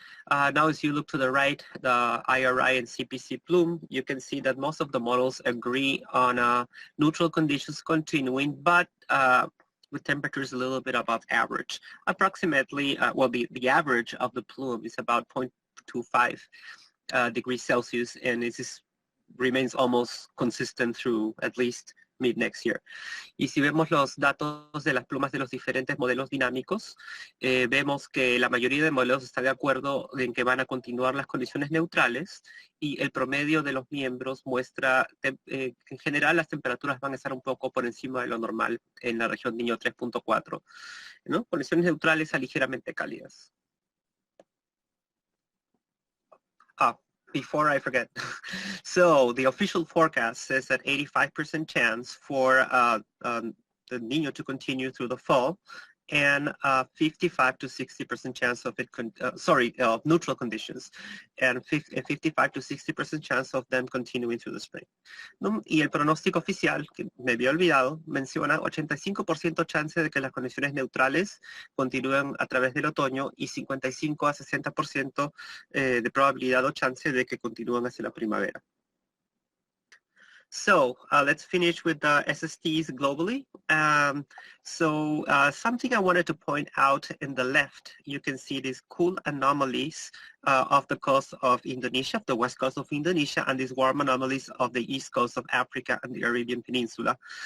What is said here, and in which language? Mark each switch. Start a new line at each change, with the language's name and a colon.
English: Now, as you look to the right, the IRI and CPC plume, you can see that most of the models agree on neutral conditions continuing, but with temperatures a little bit above average. Approximately, well, the average of the plume is about 0.25 degrees Celsius, and this remains almost consistent through at least mid next year.
Spanish: Y si vemos los datos de las plumas de los diferentes modelos dinámicos, vemos que la mayoría de modelos está de acuerdo en que van a continuar las condiciones neutrales, y el promedio de los miembros muestra que en general las temperaturas van a estar un poco por encima de lo normal en la región niño 3.4, ¿no? Condiciones neutrales a ligeramente cálidas.
English: Before I forget, so the official forecast says that 85% chance for the Niño to continue through the fall, and 55 to 60% chance of it, neutral conditions, and 55 to 60% chance of them continuing through the spring.
Spanish: ¿No? Y el pronóstico oficial, que me había olvidado, menciona 85% chance de que las condiciones neutrales continúen a través del otoño, y 55 a 60% de probabilidad o chance de que continúen hacia la primavera.
English: So let's finish with the SSTs globally. Something I wanted to point out in the left, you can see these cool anomalies off the coast of Indonesia, the west coast of Indonesia, and these warm anomalies of the east coast of Africa and the Arabian Peninsula.